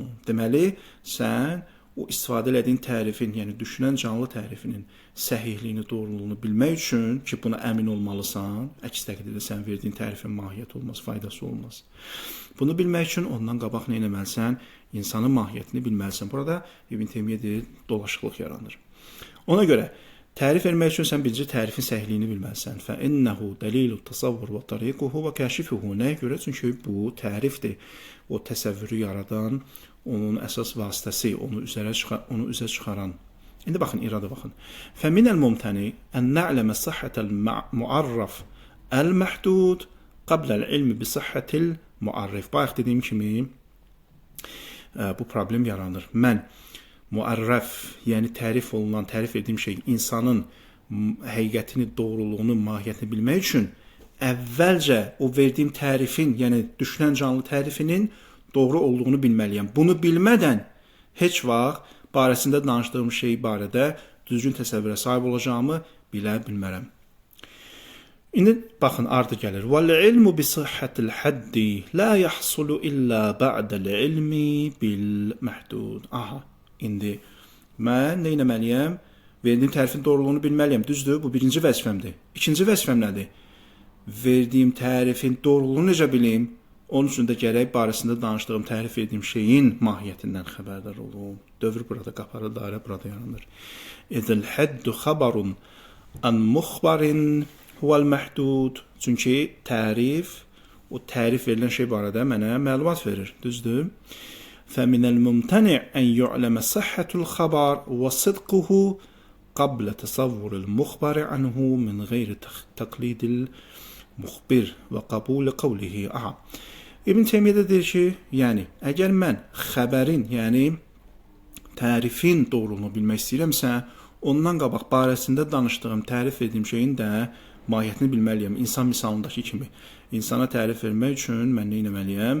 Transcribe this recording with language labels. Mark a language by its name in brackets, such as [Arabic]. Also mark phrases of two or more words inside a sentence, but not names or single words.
[Azerbaijani] Deməli, sən o istifadə elədiyin tərifin, yəni düşünən canlı tərifinin səhihliyini, doğruluğunu bilmək üçün ki, buna əmin olmalısan, əks təqdirdə sən verdiyin tərifin mahiyyəti olmaz, faydası olmaz. Bunu bilmək üçün ondan qabaq nə etməlisən? İnsanın mahiyyətini bilməlisən. Burada İbn Teymiyyə deyir, dolaşıqlıq yaranır. Ona görə tərif vermək üçün sən birinci tərifin səhihliyini bilməlisən. [Arabic] فَإِنَّهُ دَلِيلُ التَّصَوُّرُ وَطَرِيقُهُ وَكَاشِفُهُ. [Azerbaijani] Nəyə görə? Çünki bu tərifdir. O təsəvvürü yaradan, onun əsas vasitəsi, onu üzə çıxaran. İndi baxın, irada baxın. [Arabic] فَمِنَ الْمُمْتَنِي أَنْ نَعْلَمَ صَحَّةَ الْمُعَرَّفِ الْمَحْدُودِ قَبْلَ الْعِلْمِ بِصَحَّةِ الْمُعَرِّفِ. [Azerbaijani] Bayaq dediyim kimi bu problem yaranır. Mən müərrəf, yəni tərif olunan, tərif etdiyim şey insanın həqiqətini, doğruluğunu, mahiyyətini bilmək üçün əvvəlcə o verdiyim tərifin, yəni düşünən canlı tərifinin doğru olduğunu bilməliyəm. Bunu bilmədən heç vaxt barəsində danışdığım şey barədə düzgün təsəvvürə sahib olacağımı bilə bilmərəm. İndi baxın, ardı gəlir. [Arabic] وَالْعِلْمُ بِصِحَّةِ الْحَدِّ لَا يَحْصُلُ إِلَّا بَعْدَ الْعِلْمِ بِالْمَحْدُودِ. [Azerbaijani] Aha. İndi mən nə etməliyəm? Verdiyim tərifin doğruluğunu bilməliyəm. Düzdür? Bu birinci vəzifəmdir. İkinci vəzifəm nədir? Verdiyim tərifin doğruluğunu necə bilim? Onun üçün də gərək barəsində danışdığım, tərif etdiyim şeyin mahiyyətindən xəbərdar olum. Dövr burada qaparı, dairə burada yaranır. [Arabic] إذ الحد خبر عن مخبر هو المحدود. [Azerbaijani] Çünki tərif, o tərif verilən şey barədə mənə məlumat verir. Düzdür? [Arabic] فَمِنَ الْمُمْتَنِعِ أَنْ يُعْلَمَ صَحَّةُ الْخَبَرِ وَصِدْقُهُ قَبْلَ تَصَوُّرِ الْمُخْبَرِ عَنْهُ مِنْ غَيْرِ تَقْلِيدِ الْمُخْبِرِ وَقَبُولِ قَوْلِهِ. Aha. [Azerbaijani] İbn Teymiyyə də deyir ki, yəni, əgər mən xəbərin, yəni tərifin doğruluğunu bilmək istəyirəmsə, ondan qabaq barəsində danışdığım, tərif etdiyim şeyin də mahiyyətini bilməliyəm. İnsan misalındakı kimi. İnsana tərif vermək üçün mən nə etməliyəm?